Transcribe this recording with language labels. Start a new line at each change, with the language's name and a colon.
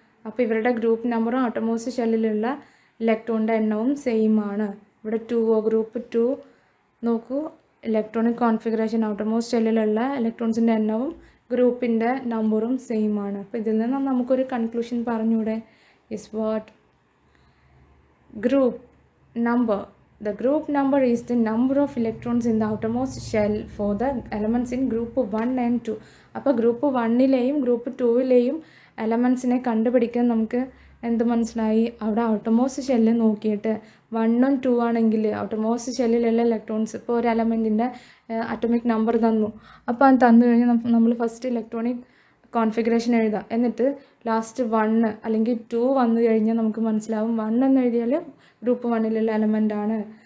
Malayalam: അപ്പോൾ ഇവരുടെ ഗ്രൂപ്പ് നമ്പറും ഔട്ടർമോസ്റ്റ് ഷെല്ലിലുള്ള ഇലക്ട്രോണിൻ്റെ എണ്ണവും സെയിം ആണ്. ഇവിടെ 2 ഗ്രൂപ്പ് 2 നോക്കൂ, ഇലക്ട്രോണിക് കോൺഫിഗറേഷൻ ഔട്ടർമോസ്റ്റ് ഷെല്ലിലുള്ള ഇലക്ട്രോൺസിൻ്റെ എണ്ണവും ഗ്രൂപ്പിൻ്റെ നമ്പറും സെയിം ആണ്. അപ്പോൾ ഇതിൽ നിന്ന് നമുക്കൊരു കൺക്ലൂഷൻ പറഞ്ഞൂടെ?
English: Yes, what? Group number. The group number is the number of electrons in the outermost shell for the elements in group 1 and 2.
Malayalam: അപ്പോൾ ഗ്രൂപ്പ് 1ലെയും ഗ്രൂപ്പ് 2ലെയും എലമെൻസിനെ കണ്ടുപിടിക്കാൻ നമുക്ക് എന്ത് മനസ്സിലായി? അവിടെ ഔട്ടർമോസ്റ്റ് ഷെല്ല് നോക്കിയിട്ട് 1 ഉം 2 ആണെങ്കിൽ ഔട്ടർമോസ്റ്റ് ഷെല്ലിലുള്ള ഇലക്ട്രോൺസ്, ഇപ്പോൾ ഒരു എലമെൻറ്റിൻ്റെ അറ്റോമിക് നമ്പർ തന്നു. അപ്പോൾ അത് തന്നു കഴിഞ്ഞാൽ നമ്മൾ ഫസ്റ്റ് ഇലക്ട്രോണിക് കോൺഫിഗറേഷൻ എഴുതാം. എന്നിട്ട് ലാസ്റ്റ് 1 അല്ലെങ്കിൽ 2 വന്നു കഴിഞ്ഞാൽ നമുക്ക് മനസ്സിലാവും 1 എന്ന് എഴുതിയാൽ ഗ്രൂപ്പ് 1ലുള്ള എലമെൻ്റ് ആണ്.